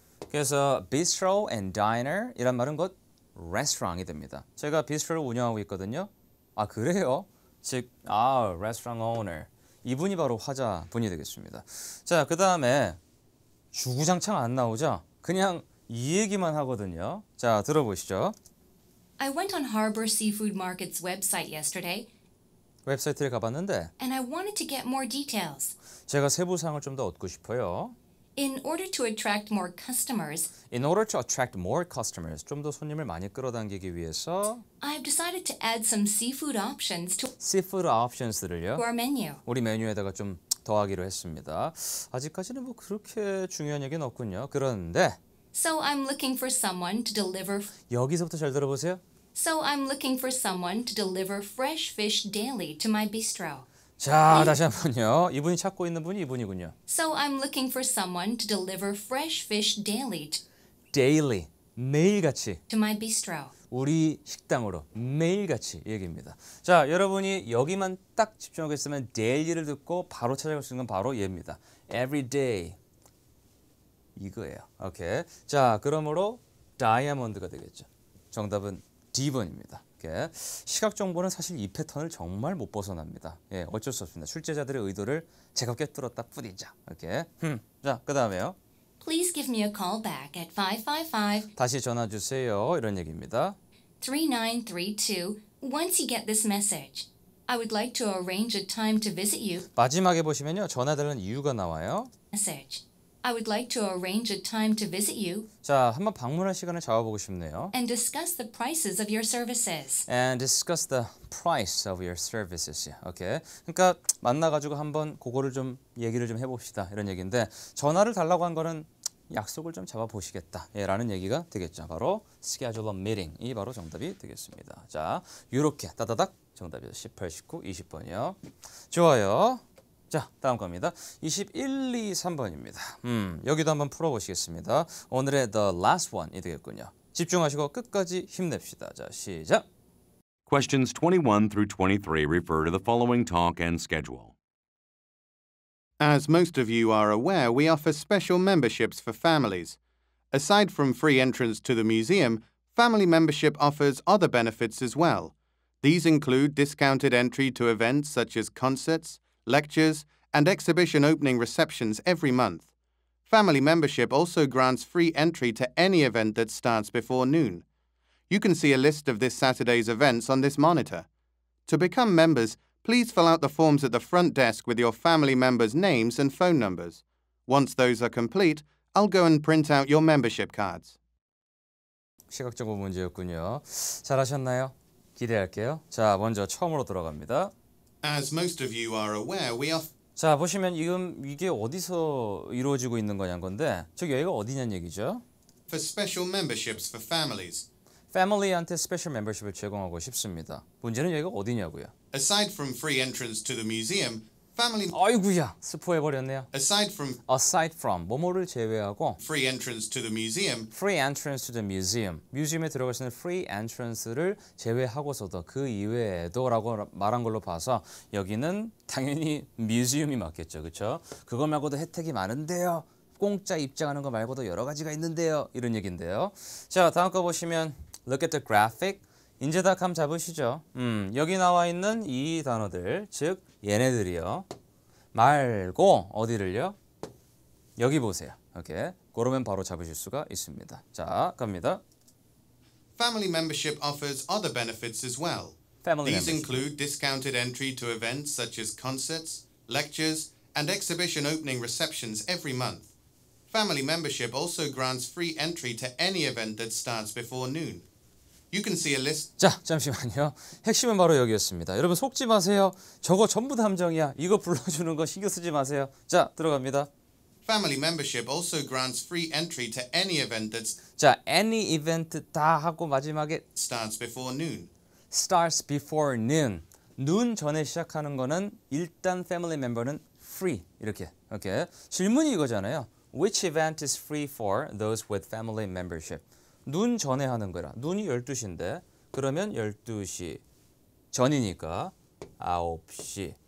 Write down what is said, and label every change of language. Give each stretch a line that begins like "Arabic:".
Korean: 그래서
English: bistro and diner
Korean: 이란 말은 곧 restaurant이 됩니다. 제가 비스트로를 운영하고 있거든요. 아, 그래요? 즉, restaurant owner. 이분이 바로 화자분이 되겠습니다. 자, 그 다음에 주구장창 안 나오죠? 그냥 이 얘기만 하거든요. 자, 들어보시죠.
English: I went on Harbor Seafood Market's website yesterday,
Korean: 웹사이트에 가봤는데
English: and I wanted to get more details.
Korean: 제가 세부사항을 좀 더 얻고 싶어요.
English: In order to attract more customers, In order to attract more customers,
Korean: 좀 더 손님을 많이 끌어당기기 위해서
English: I've decided to add some seafood options to seafood options들을요. our menu.
Korean: 우리 메뉴에다가 좀 더하기로 했습니다. 아직까지는 뭐 그렇게 중요한 얘기는 없군요. 그런데
English: So I'm looking for someone to deliver.
Korean: 여기서부터 잘 들어보세요.
English: So I'm looking for someone to deliver fresh fish daily to my bistro.
Korean: 자, 다시 한번요. 이분이 찾고 있는 분이 이분이군요.
English: So I'm looking for someone to deliver fresh fish daily
Korean: daily, 매일같이
English: to my bistro.
Korean: 우리 식당으로 매일같이 얘기입니다. 자, 여러분이 여기만 딱 집중하겠으면 daily를 듣고 바로 찾아갈 수 있는 건 바로 얘입니다.
English: every day 이거예요.
Korean: 오케이. 자, 그러므로 다이아몬드가 되겠죠. 정답은 D번입니다. 오케이. 시각 정보는 사실 이 패턴을 정말 못 벗어납니다. 예, 어쩔 수 없습니다. 출제자들의 의도를 제가 꿰뚫었다 뿐이죠. 오케이. 자, 그 다음에요.
English: Please give me a call back at 555
Korean: 다시 전화 주세요. 이런 얘기입니다.
English: 3932 once you get this message. I would like to arrange a time to visit you.
Korean: 마지막에 보시면요. 전화달라는 이유가 나와요.
English: Message. I would like to arrange a time to visit you
Korean: 자, 한번 방문할 시간을 잡아보고 싶네요.
English: and discuss the prices of your services. And discuss the price of your services.
Korean: 오케이. 그러니까 만나가지고 한번 그거를 좀 얘기를 좀 해봅시다. 이런 얘기인데 전화를 달라고 한 거는 약속을 좀 잡아보시겠다. 예, 라는 얘기가 되겠죠. 바로
English: schedule a meeting
Korean: 이 바로 정답이 되겠습니다. 자, 요렇게 따다닥 정답이죠. 18, 19, 20번이요. 좋아요. 자, 다음 겁니다. 21, 2, 3번입니다. 여기도 한번 풀어보시겠습니다. 오늘의
English: the last one
Korean: 이 되겠군요. 집중하시고 끝까지 힘냅시다. 자, 시작!
English: Questions 21 through 23 refer to the following talk and schedule. As most of you are aware, we offer special memberships for families. Aside from free entrance to the museum, family membership offers other benefits as well. These include discounted entry to events such as concerts, lectures, and exhibition opening receptions every month. Family membership also grants free entry to any event that starts before noon. You can see a list of this Saturday's events on this monitor. To become members, please fill out the forms at the front desk with your family members' names and phone numbers. Once those are complete, I'll go and print out your membership cards.
Korean: 시각정보 문제였군요. 잘하셨나요? 기대할게요. 자, 먼저 처음으로 들어갑니다.
English: As most of you are aware, we offer
Korean: 자, 보시면 이게 어디서 이루어지고 있는 거냐는 건데 저기 여기가 어디냐는 얘기죠.
English: special memberships for families.
Korean: 패밀리한테 스페셜 멤버십을 제공하고 싶습니다. 문제는 여기가 어디냐고요.
English: Aside from free entrance to the museum, Family
Korean: 아이구야 스포해버렸네요.
English: aside from Aside from
Korean: 뭐뭐를 제외하고
English: free entrance to the museum, free entrance to the museum.
Korean: 뮤지엄에 들어갈 수 있는
English: free entrance
Korean: 를 제외하고서도 그 이외에도라고 말한 걸로 봐서 여기는 당연히 뮤지엄이 맞겠죠. 그렇죠? 그거 말고도 혜택이 많은데요. 공짜 입장하는 거 말고도 여러 가지가 있는데요. 이런 얘기인데요. 자, 다음 거 보시면
English: look at the graphic.
Korean: 이제 다 감 잡으시죠? 여기 나와 있는 이 단어들, 즉 얘네들이요. 말고 어디를요? 여기 보세요. 오케이. 그러면 바로 잡으실 수가 있습니다. 자, 갑니다.
English: family membership offers other benefits as well. Family These membership. include discounted entry to events such as concerts, lectures, and exhibition opening receptions every month. Family membership also grants free entry to any event that starts before noon. You can see a list.
Korean: 자, 잠시만요. 핵심은 바로 여기였습니다. 여러분 속지 마세요. 저거 전부 다 함정이야. 이거 불러주는 거 신경 쓰지 마세요. 자, 들어갑니다.
English: Family membership also grants free entry to any event that
Korean: 자,
English: any event
Korean: 다 하고 마지막에
English: starts before noon. starts before noon.
Korean: 눈 전에 시작하는 거는 일단 family member는 free. 이렇게. 오케이. 질문이 이거잖아요.
English: Which event is free for those with family membership?
Korean: 눈 전에 하는 거라. 눈이 12시인데 그러면 12시 전이니까 9시.